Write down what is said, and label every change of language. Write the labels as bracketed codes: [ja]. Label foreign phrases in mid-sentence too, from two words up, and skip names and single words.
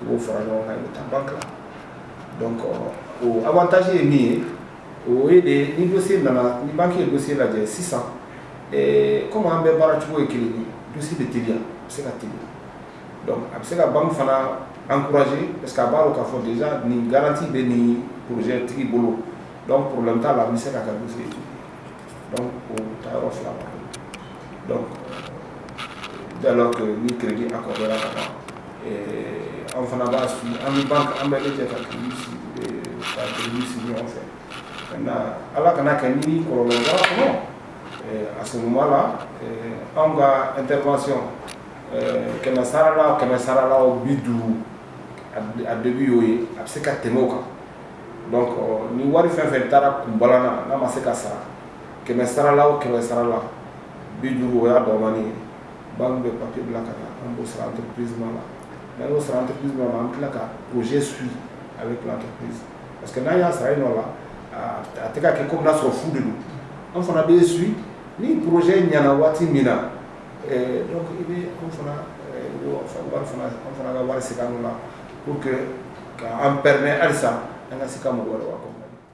[bm] b'o fara ɲɔgɔn kan i bɛ taa banque la donc o avantage ye min ye o ye de ni dossier nana ni banque ye dossier lajɛ sisan comme an bɛɛ baara cogo ye kelen ye dossier bɛ teliya a bɛ se ka teliya donc a bɛ se ka banque fana [fr] encourager parce que [bm] a b'a dɔn k'a fɔ déjà nin garantie bɛ nin projet tigi bolo donc problème t'a la an bɛ se k'a ka dossier étudier donc o taayɔrɔ fila b'a bolo donc [fr] dès lors que [bm] ni crédit accordera ka ban an fana b'a suivre an bɛ banque an bɛ lajɛ ka crédit sigi ɲɔgɔn fɛ maintenant ala kana kɛ ni kɔlɔlɔ bɔra kɔnɔ [fr] à ce moment là [bm] anw ka intervention kɛmɛ sara la o 50 a début y'o ye a bɛ se ka tɛmɛ o kan donc ni wari fɛn fɛn taara kunbalan na n'a ma se ka sara kɛmɛ sara la o 50 la 50 o y'a dɔgɔmani ye banque bɛ papier bila ka na an b'o sara entreprise ma la n'an y'o sara entreprise ma la an bɛ tila ka projet [fr] suit avec l'entreprise parce que [bm] n'an y'a sara yen nɔ la a tɛ ka kɛ komi n'a sɔrɔ fu de don an fana bɛ suit ni projet ɲɛna waati min na donc i bɛ an fana ka wari segin an la [fr] pour que [bm] k'an permet halisa an ka se ka mɔgɔ wɛrɛ wa